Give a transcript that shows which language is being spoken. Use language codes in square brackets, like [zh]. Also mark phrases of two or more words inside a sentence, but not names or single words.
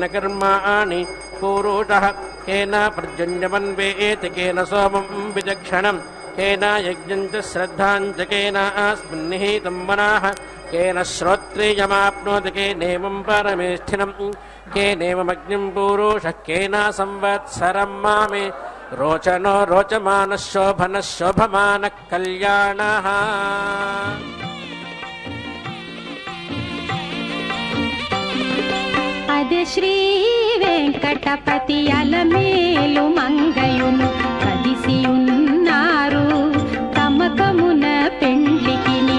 [sa] कर्माणि पुरुषः केन पर्जन्यमन्वेत् केन सोमं विचक्षणं केन यज्ञं च श्रद्धां च केन अस्मिन् निहितं मनः केन श्रोत्रियमाप्नोति केनेवं परमेष्ठिनं केनेवमग्निं पुरुषः केन संवत्सरं मामे रोचनो रोचमानः शोभनः शोभमानः कल्याणः. [te] అదే శ్రీ వెంకటపతి అలమేలు మంగయును కదిసి ఉన్నారు తమకమున పెండ్లికిని.